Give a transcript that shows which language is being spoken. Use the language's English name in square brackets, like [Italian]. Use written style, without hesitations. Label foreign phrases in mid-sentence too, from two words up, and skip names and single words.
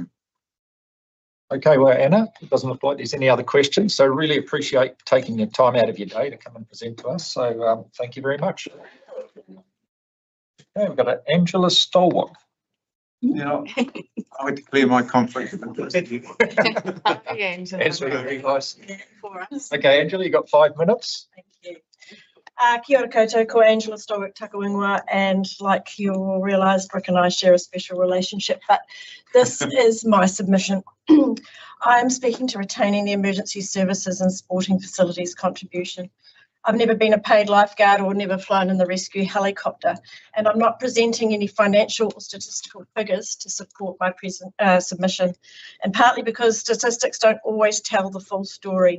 [English] Okay, well, Anna, it doesn't look like there's any other questions, so really appreciate taking your time out of your day to come and present to us. So thank you very much. Okay, we've got Angela Stolwart. Now, I would declare my conflict of interest. Okay, Angela, you've got 5 minutes. Thank you. [Māori] Kia ora koutou, ko Angela Stolwart Takawingwa, [English] and like you'll realise, Rick and I share a special relationship, but this is my submission. I am speaking to retaining the emergency services and sporting facilities contribution. I've never been a paid lifeguard or never flown in the rescue helicopter, and I'm not presenting any financial or statistical figures to support my submission, and partly because statistics don't always tell the full story.